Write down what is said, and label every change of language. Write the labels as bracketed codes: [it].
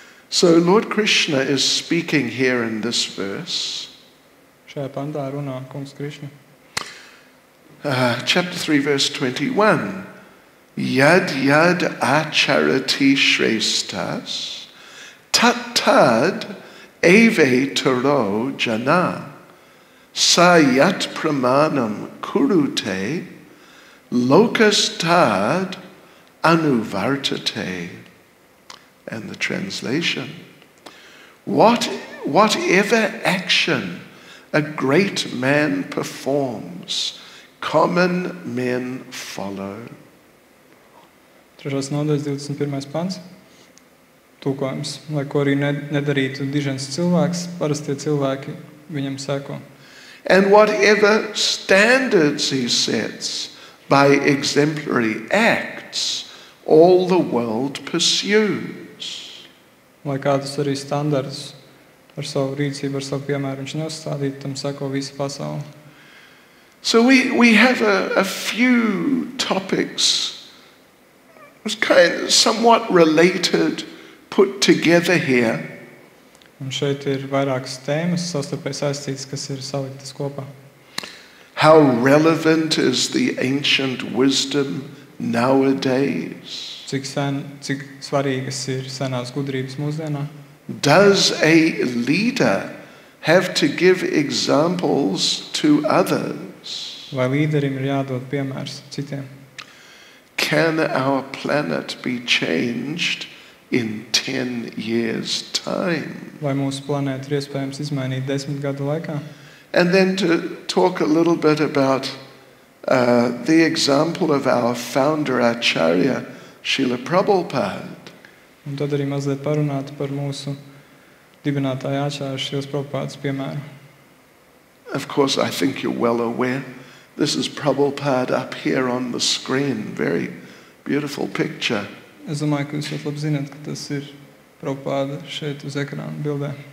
[en] So Lord Krishna is speaking here in this verse. [lv] Šajā pantā runā kungs Krišna. [en] Chapter 3, verse 21. [sa] Yad yad acharati shrestas tad eve taro jana sayat pramanam kurute lokastad anuvartate. [en] And the translation. Whatever action a great man performs, common men follow. [lv] 3. nodaļas 21. pants. Tulkojums. Lai ko arī nedarītu dižens cilvēks, parastie cilvēki viņam seko. [en] And whatever standards he sets by exemplary acts, all the world pursues. [lv] Lai kādus arī standartus ar savu rīcību, ar savu piemēru viņš neuzstādītu, tam seko visa pasaule. [en] So we have a few topics kind of somewhat related put together here. [lv] Un šeit ir vairākas tēmas savstarpēji saistītas, kas ir saliktas kopā. [en] How relevant is the ancient wisdom nowadays? [lv] Cik svarīgas ir senās gudrības mūsdienā? [en] Does a leader have to give examples to others? [lv] Vai līderim ir jādod piemērs citiem? [en] Can our planet be changed in 10 years' time? [lv] Vai mūsu planētu ir iespējams izmainīt 10 gadu laikā? [en] And then to talk a little bit about the example of our founder Acharya, Srila Prabhupada. [lv] Un tad arī mazliet parunāt par mūsu dibinātāju Acharya Srilas Prabhupādas piemēru. [en] Of course, I think you're well aware. This is Prabhupada up here on the screen. Very beautiful picture. [lv] Es domāju, ka jūs ļoti labi zināt, ka tas ir Prabhupāda šeit uz ekrāna bildē.